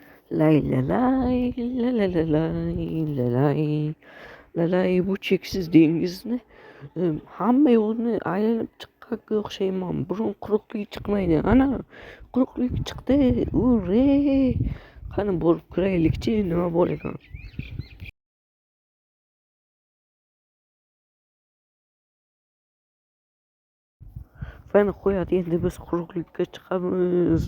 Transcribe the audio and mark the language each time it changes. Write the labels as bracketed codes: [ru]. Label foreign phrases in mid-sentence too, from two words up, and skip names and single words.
[uz] Lay la lay, la la la lay, la lay, la lay bu cheksiz dengizni hamma yo'lni aylanib chiqqanga o'xshayman. Burun quruqlik chiqmaydi. Ana quruqlik chiqdi. Ure! Qani borib ko'raylikchi nima bor ekan. Qani qo'yadi endi biz quruqlikka chiqamiz.